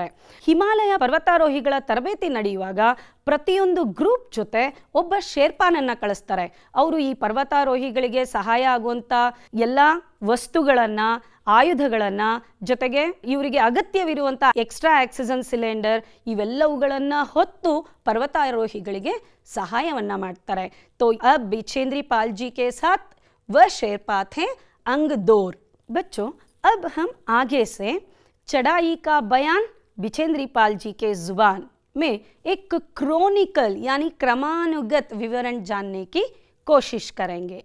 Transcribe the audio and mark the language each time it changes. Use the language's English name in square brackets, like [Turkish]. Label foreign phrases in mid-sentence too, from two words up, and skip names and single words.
[Kannada] ಹಿಮಾಲಯ ಪರ್ವತಾರೋಹಿಗಳ ತರಬೇತಿ ನಡೆಯುವಾಗ ಪ್ರತಿಯೊಂದು ಗ್ರೂಪ್ ಜೊತೆ ಒಬ್ಬ ಶೇರ್ಪಾನನ್ನು ಕಳಿಸ್ತಾರೆ. ಅವರು ಈ ಪರ್ವತಾರೋಹಿಗಳಿಗೆ ಸಹಾಯ ಆಗುವಂಥ ಎಲ್ಲ ವಸ್ತುಗಳನ್ನು, ಆಯುಧಗಳನ್ನು, ಜೊತೆಗೆ ಇವರಿಗೆ ಅಗತ್ಯವಿರುವಂಥ [English] extra oxygen cylinder [Kannada] ಇವೆಲ್ಲವುಗಳನ್ನು ಹೊತ್ತು ಪರ್ವತಾರೋಹಿಗಳಿಗೆ ಸಹಾಯವನ್ನು ಮಾಡ್ತಾರೆ. [Hindi] तो अब बिचेंद्री पाल जी के साथ वह शेरपा थे अंगदोर. बच्चों, अब हम आगे से चढ़ाई का बयान बिचेंद्री पाल जी के जुबान में एक क्रोनिकल यानी क्रमानुगत विवरण जानने की कोशिश करेंगे.